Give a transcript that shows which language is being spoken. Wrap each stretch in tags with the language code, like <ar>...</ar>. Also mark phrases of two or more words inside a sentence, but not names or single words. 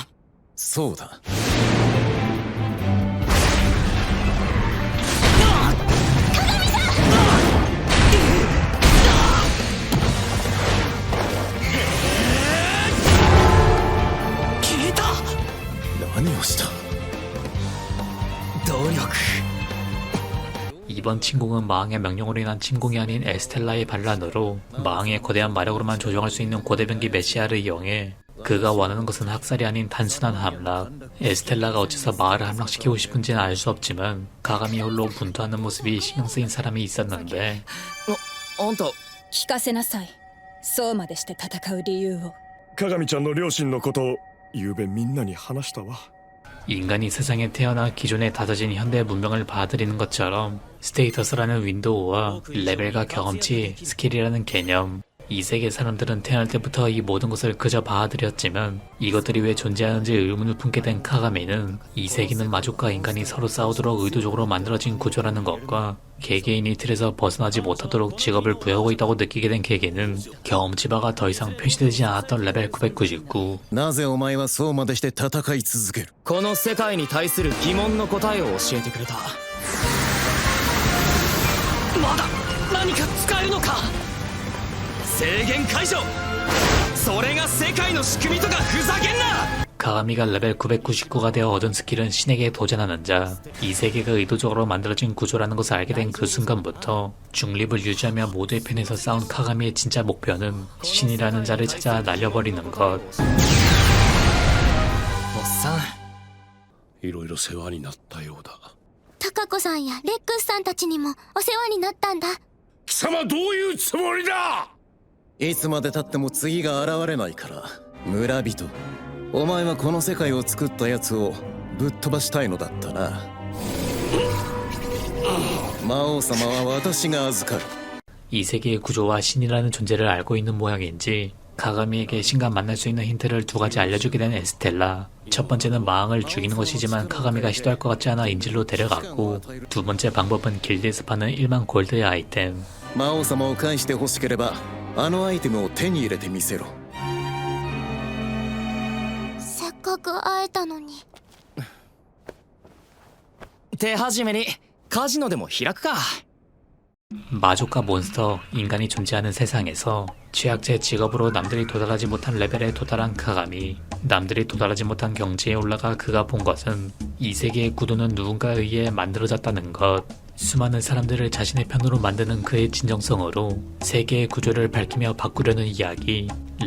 <ja>そうだ。何をした？努力。</ja> <ko>이번 침공은 마왕의 명령으로 인한 침공이 아닌 에스텔라의 반란으로 마왕의 거대한 마력으로만 조종할 수 있는 고대병기 메시아를 이용해 그가 원하는 것은 학살이 아닌 단순한 함락. 에스텔라가 어째서 마을을 함락시키고 싶은지는 알 수 없지만 가감이 홀로 분투하는 모습이 신경 쓰인 사람이 있었는데</ko> <ja>あんた聞かせなさい。そうまでして戦う理由を。鏡ちゃんの両親のことを昨べみんなに話したわ。</ja> <ko>인간이 세상에 태어나 기존에 다져진 현대 문명을 받아들이는 것처럼 스테이터스라는 윈도우와 레벨과 경험치, 스킬이라는 개념, 이 세계 사람들은 태어날 때부터 이 모든 것을 그저 받아들였지만 이것들이 왜 존재하는지 의문을 품게 된 카가미는 이 세계는 마족과 인간이 서로 싸우도록 의도적으로 만들어진 구조라는 것과 개개인이 틀에서 벗어나지 못하도록 직업을 부여하고 있다고 느끼게 된 계기는 경험치바가 더 이상 표시되지 않았던 레벨 999.</ko> <ja>なぜお前はそうまでして戦い続ける？この世界に対する疑問の答えを教えてくれた。まだ何か使えるのか。制限解除。それが世界の仕組みとかふざけんな。</ja> <ko>카가미가 레벨 999가 되어 얻은 스킬은 신에게 도전하는 자, 이 세계가 의도적으로 만들어진 구조라는 것을 알게 된 그 순간부터 중립을 유지하며 모두의 편에서 싸운 카가미의 진짜 목표는 신이라는 자를 찾아 날려버리는 것.</ko> <ja>おっさん、いろいろ世話になったようだ。タカ子さんやレックスさんたちにもお世話になったんだ。貴様どういうつもりだ？いつまでたっても次が現れないから村人、お前はこの世界を作ったやつをぶっ飛ばしたいのだったな。魔王様は私が預かる。</ja> <ko>이 세계의 구조와 신이라는 존재를 알고 있는 모양인지 카가미에게 신과 만날 수 있는 힌트를 두 가지 알려주게 된 에스텔라. 첫 번째는 마왕을 죽이는 것이지만 카가미가 시도할 것 같지 않아 인질로 데려갔고, 두 번째 방법은 길드에서 파는 1만 골드의 아이템.</ko> <ja>魔王様を返して欲しければあのアイテムを手に入れてみせろ。せっかく会えたのに。手始めにカジノでも開くか。</ja> <ko>마족과 몬스터, 인간이 존재하는 세상에서 최악의 직업으로 남들이 도달하지 못한 레벨에 도달한 카가미. 남들이 도달하지 못한 경지에 올라가 그가 본 것은 이 세계의 구도는 누군가에 의해 만들어졌다는 것. 수많은 사람들을 자신의 편으로 만드는 그의 진정성으로 세계의 구조를 밝히며 바꾸려는 이야기.</ko>